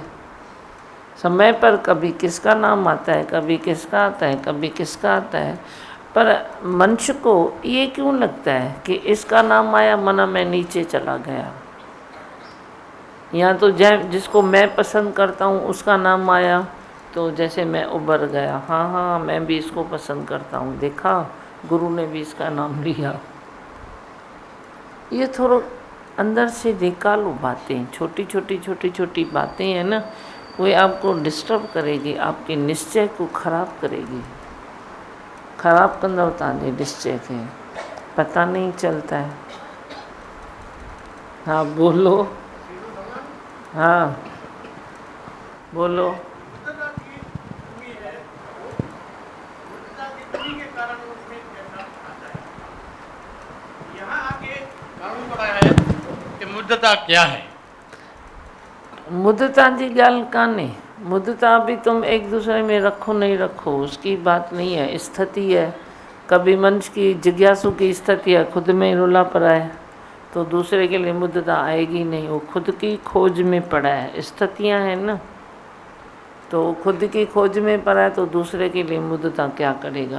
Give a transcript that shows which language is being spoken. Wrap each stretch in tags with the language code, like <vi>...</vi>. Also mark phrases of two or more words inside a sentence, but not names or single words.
<hi>समय पर कभी किसका नाम आता है, कभी किसका आता है, कभी किसका आता है, पर मनुष्य को ये क्यों लगता है कि इसका नाम आया मना मैं नीचे चला गया, या तो जिसको मैं पसंद करता हूँ उसका नाम आया तो जैसे मैं उबर गया, हाँ हाँ मैं भी इसको पसंद करता हूँ, देखा गुरु ने भी इसका नाम लिया। ये थोड़ा अंदर से निकालो बातें, छोटी छोटी बातें हैं ना, वो आपको डिस्टर्ब करेगी, आपके निश्चय को ख़राब करेगी,</hi> <sd>ख़राब कंदव तव्हांजे निश्चय खे,</sd> <hi>पता नहीं चलता है। हाँ बोलो, हाँ बोलो। मुद्दता क्या है?</hi> <sd>मुद्दता जी ॻाल्हि कान्हे,</sd> <hi>मुद्दता भी तुम एक दूसरे में रखो नहीं रखो उसकी बात नहीं है, स्थिति है। कभी मनुष्य की जिज्ञासु की स्थिति है, खुद में रुला पड़ा है तो दूसरे के लिए मुद्दता आएगी नहीं, वो खुद की खोज में पड़ा है, स्थितियाँ हैं ना, तो खुद की खोज में पड़ा है तो दूसरे के लिए मुद्दता क्या करेगा।</hi>